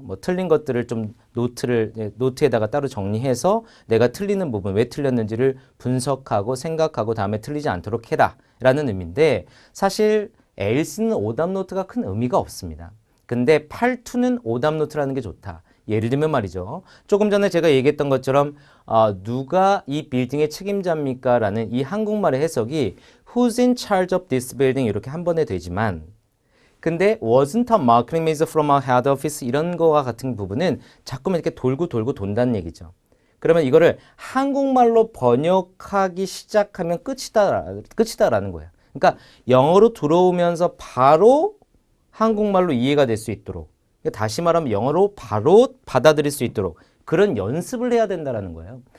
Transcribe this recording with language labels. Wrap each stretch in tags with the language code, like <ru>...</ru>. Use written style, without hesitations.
<ko>뭐 틀린 것들을 좀 노트에다가 따로 정리해서 내가 틀리는 부분 왜 틀렸는지를 분석하고 생각하고 다음에 틀리지 않도록 해라 라는 의미인데 사실 else는 오답 노트가 큰 의미가 없습니다. 근데 팔2는 오답 노트라는 게 좋다. 예를 들면 말이죠. 조금 전에 제가 얘기했던 것처럼 누가 이 빌딩의 책임자입니까? 라는 이 한국말의 해석이</ko> <en>Who's in charge of this building?</en> <ko>이렇게 한 번에 되지만 근데</ko> <en>wasn't a marketing manager from our head office</en> <ko>이런 거와 같은 부분은 자꾸만 이렇게 돌고 돌고 돈다는 얘기죠. 그러면 이거를 한국말로 번역하기 시작하면 끝이다라는 거예요. 그러니까 영어로 들어오면서 바로 한국말로 이해가 될 수 있도록 다시 말하면 영어로 바로 받아들일 수 있도록 그런 연습을 해야 된다는 거예요.</ko>